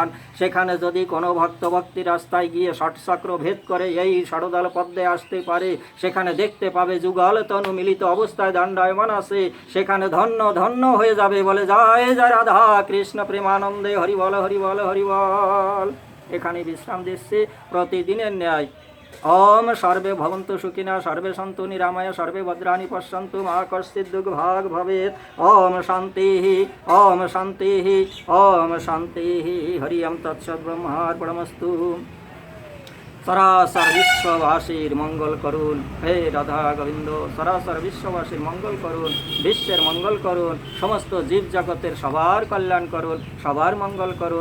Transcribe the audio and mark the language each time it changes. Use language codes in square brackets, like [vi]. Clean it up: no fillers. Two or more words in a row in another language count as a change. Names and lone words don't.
[bn] সেখানে যদি কোনো ভক্ত ভক্তি রাস্তায় গিয়ে ষটচক্র ভেদ করে এই ষড়দল পদ্মে আসতে পারে, সেখানে দেখতে পাবে যুগল তনু মিলিত অবস্থায় দণ্ডায়মান আছে। সেখানে ধন্য ধন্য হয়ে যাবে। বলে জয় জয় রাধা কৃষ্ণ প্রেমানন্দে হরিবল হরিবল হরিবল। এখানে বিশ্রাম দিচ্ছি প্রতিদিনের ন্যায়। [sa] ওম সর্বে ভবন্তু সুখিনা, সর্বে সন্তু নিরাময়, সর্বে ভদ্রাণি পশ্যন্তু মা কশ্চিৎ দুর্ভাগ ভবেৎ। ওম শান্তি, ওম শান্তি, ওম শান্তি। হরি ওম তৎসৎ ব্রহ্মার্পণমস্তু। [bn] সরাসর বিশ্ববাসীর মঙ্গল করুন হে রাধা গোবিন্দ, সরাসর বিশ্ববাসীর মঙ্গল করুন, বিশ্বের মঙ্গল করুন, সমস্ত জীব জগতের সবার কল্যাণ করুন, সবার মঙ্গল করুন।